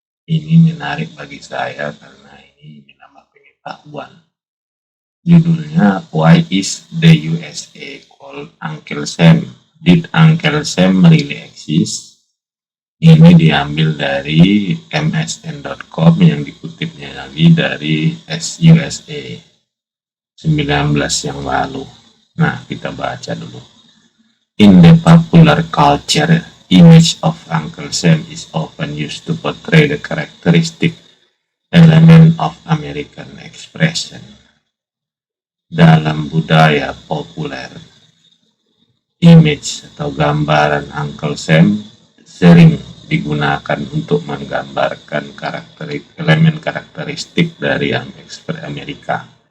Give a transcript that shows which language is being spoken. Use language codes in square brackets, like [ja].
[id] Ini menarik bagi saya karena ini menambah pengetahuan. Judulnya, [en] Why is the USA called Uncle Sam? Did Uncle Sam really exist? [id] Ini diambil dari msn.com yang dikutipnya lagi dari USA 19 yang lalu. Nah, kita baca dulu. [en] In the popular culture, image of Uncle Sam is often used to portray the characteristic element of American expression. [id] Dalam budaya populer, image atau gambaran Uncle Sam sering digunakan untuk menggambarkan elemen karakteristik dari Amerika.